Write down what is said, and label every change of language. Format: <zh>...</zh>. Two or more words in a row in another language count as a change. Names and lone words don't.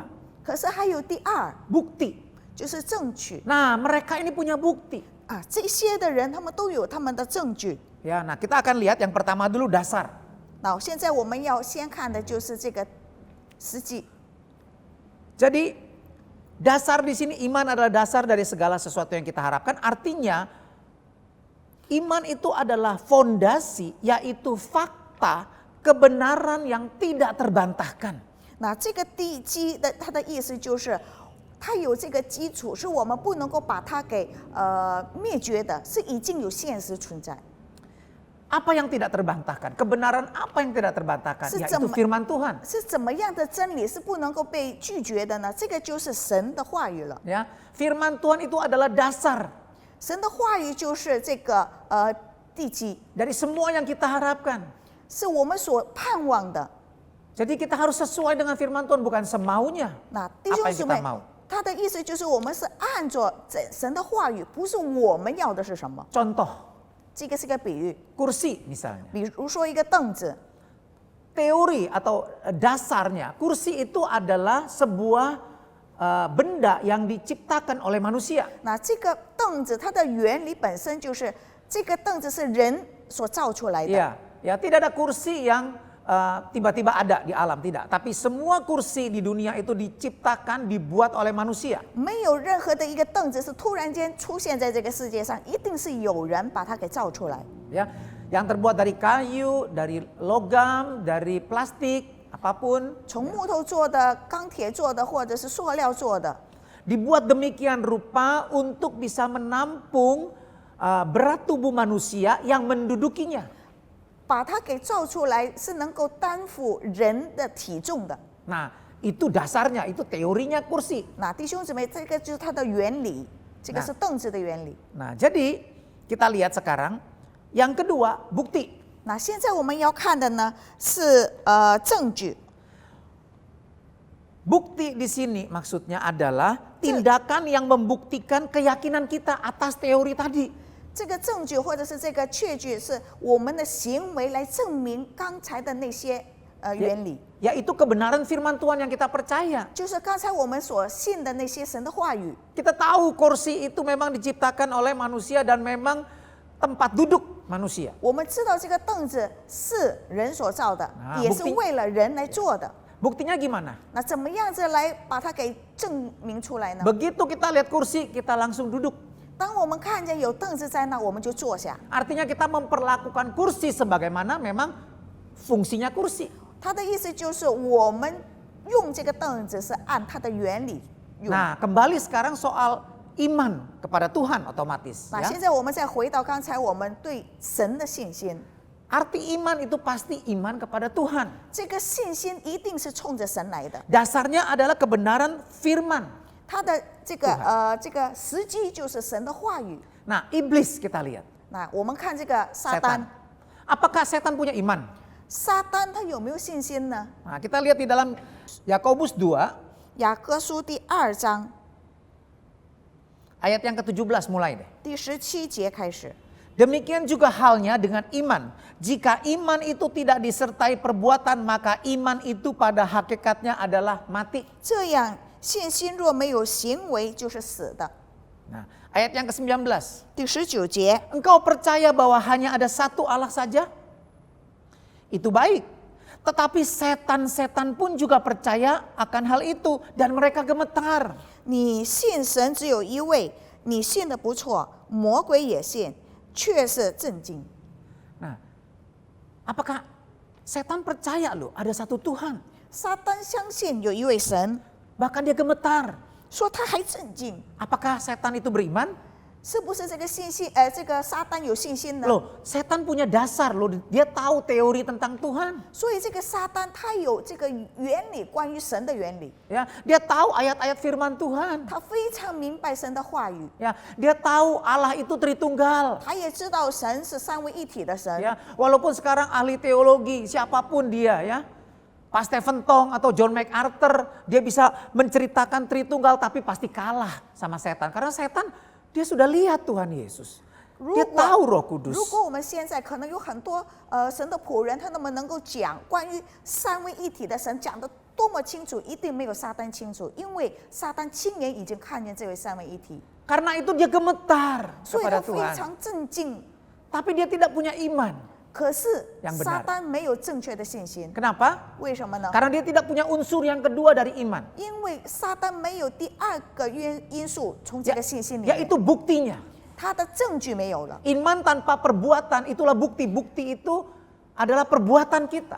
<zh>可是还有第二，</zh> <id>bukti.</id> <zh>就是证据</zh> <id>Nah, mereka ini punya bukti. 啊。</id> <zh>这些的人他们都有他们的证据。</zh> <id>Ya, nah kita akan lihat yang pertama dulu dasar.</id> <zh>那现在我们要先看的就是这个实际。</zh> <id>Jadi dasar di sini iman adalah dasar dari segala sesuatu yang kita harapkan. Artinya iman itu adalah fondasi, yaitu fakta kebenaran yang tidak terbantahkan.</id> <zh>那这个地基的它的意思就是，它有这个基础，是我们不能够把它给灭绝的，是已经有现实存在。</zh> <id>Apa yang tidak terbantahkan? Kebenaran apa yang tidak terbantahkan? Yaitu firman Tuhan.</id> <zh>是怎么样的真理是不能够被拒绝的呢？这个就是神的话语了。</zh> <id>Ya, firman Tuhan itu adalah dasar</id> <zh>神的话语就是这个地基，</zh> <id>dari semua yang kita harapkan.</id> <zh>是我们所盼望的。</zh> <id>Jadi kita harus sesuai dengan firman Tuhan, bukan semaunya</id> <zh>那弟</zh> <id>apa</id> <zh>兄</zh> <id>yang</id> <zh>姊</zh> <id>kita</id> <zh>妹，</zh> <id>mau.</id> <zh>他的意思就是我们是按着神的话语，不是我们要的是什么。</zh> <id>Contoh,</id> <zh>这个是个比喻，</zh> <id>kursi misalnya.</id> <zh>比如说一个凳子，</zh> <id>Teori atau dasarnya, kursi itu adalah sebuah benda yang diciptakan oleh manusia.</id> <zh>那这个凳子它的原理本身就是这个凳子是人所造出来的。</zh> <id>Ya, tidak ada kursi yang tiba-tiba ada di alam, tidak. Tapi semua kursi di dunia itu diciptakan, dibuat oleh manusia.</id> <zh>没有任何的一个凳子是突然间出现在这个世界上，一定是有人把它给造出来。</zh> <id>Ya, yang terbuat dari kayu, dari logam, dari plastik, apapun.</id> <zh>从木头做的、钢铁做的，或者是塑料做的，</zh> <id>Dibuat demikian rupa untuk bisa menampung berat tubuh manusia yang mendudukinya.</id> <zh>把它给造出来是能够担负人的体重的。</zh> <id>Nah, itu dasarnya, itu teorinya kursi.</id> <zh>那弟兄姊妹，这个就是它的原理，这个是凳子的原理。</zh> <id>Nah, jadi kita lihat sekarang yang kedua, bukti.</id> <zh>那现在我们要看的呢是证据。</zh> <id>Bukti di sini maksudnya adalah tindakan yang membuktikan keyakinan kita atas teori tadi.</id> <zh>这个证据或者是这个确据，是我们的行为来证明刚才的那些原理，</zh> <id>Yaitu kebenaran firman Tuhan yang kita percaya.</id> <zh>就是刚才我们所信的那些神的话语。</zh> <id>Kita tahu kursi itu memang diciptakan oleh manusia dan memang tempat duduk manusia.</id> <zh>我们知道这个凳子是人所造的，啊也是</zh> <id>bukti-</id> <zh>为了人来做的。</zh> <id>Buktinya gimana?</id> <zh>那怎么样子来把它给证明出来呢？</zh> <id>Begitu kita lihat kursi, kita langsung duduk.</id> <zh>当我们看见有凳子在那，我们就坐下。</zh> <id>Artinya kita memperlakukan kursi sebagaimana memang fungsinya kursi.</id> <zh>他的意思就是我们用这个凳子是按它的原理用。</zh> <id>Nah, kembali sekarang soal iman kepada Tuhan otomatis.</id> <zh>那</zh> <id>Ya.</id> <zh>现在我们再回到刚才我们对神的信心，</zh> <id>Arti iman itu pasti iman kepada Tuhan.</id> <zh>这个信心一定是冲着神来的。</zh> <id>Dasarnya adalah kebenaran firman.</id> <zh>它的这个时机就是神的话语。</zh> <id>Nah, iblis kita lihat.</id> <zh>那我们看这个撒旦，</zh> <id>Apakah setan punya iman?</id> <zh>撒旦他有没有信心呢？</zh> <id>Nah, kita lihat di dalam Yakobus 2</id> <zh>雅各书第2章</zh> <id>ayat yang ke-17 mulai deh.</id> <zh>第17节开始。</zh> <id>Demikian juga halnya dengan iman. Jika iman itu tidak disertai perbuatan, maka iman itu pada hakikatnya adalah mati.</id> <zh>这样，信心若没有行为，就是死的。</zh> <id>Nah, ayat yang ke-19.</id> <zh>第19节，</zh> <id>Engkau percaya bahwa hanya ada satu Allah saja? Itu baik. Tetapi setan-setan pun juga percaya akan hal itu dan mereka gemetar.</id> <zh>你信神只有一位，你信的不错，魔鬼也信，却是震惊。</zh> <id>Nah, apakah setan percaya loh ada satu Tuhan?</id> <zh>撒旦相信有一位神，</zh> <id>Bahkan dia gemetar.</id> <zh>说他还震惊。</zh> <id>Apakah setan itu beriman?</id> <zh>是不是这个信心？这个撒旦有信心呢？</zh> <id>Loh, setan punya dasar loh, dia tahu teori tentang Tuhan.</id> <zh>所以这个撒旦他有这个原理，关于神的原理，</zh> <id>Ya, dia tahu ayat-ayat firman Tuhan.</id> <zh>他非常明白神的话语，</zh> <id>Ya, dia tahu Allah itu Tritunggal.</id> <zh>他也知道神是三位一体的神。</zh> <id>Ya, walaupun sekarang ahli teologi siapapun dia ya, Pak Stephen Tong atau John MacArthur, dia bisa menceritakan Tritunggal tapi pasti kalah sama setan. Karena setan dia sudah lihat Tuhan Yesus. Dia tahu Roh Kudus.</id> <zh>如果我们现在可能有很多神的仆人，他们能够讲关于三位一体的神讲得多么清楚，一定没有撒旦清楚，因为撒旦亲眼已经看见这位三位一体，</zh> <id>Karena itu dia gemetar</id> <zh>所以</zh> <id>kepada</id> <zh>他非</zh> <id>Tuhan.</id> <zh>常震惊。</zh> <id>Tapi dia tidak punya iman.</id> <zh>可是</zh> <id>Yang benar.</id> <zh>撒旦没有正确的信心，</zh> <id>Kenapa?</id> <zh>为什么呢？</zh> <id>Karena dia tidak punya unsur yang kedua dari iman.</id> <zh>因为撒旦没有第二个因素从这个信心里面，</zh> <id>Yaitu buktinya.</id> <zh>他的证据没有了。</zh> <id>Iman tanpa perbuatan itulah bukti. Bukti itu adalah perbuatan kita.</id>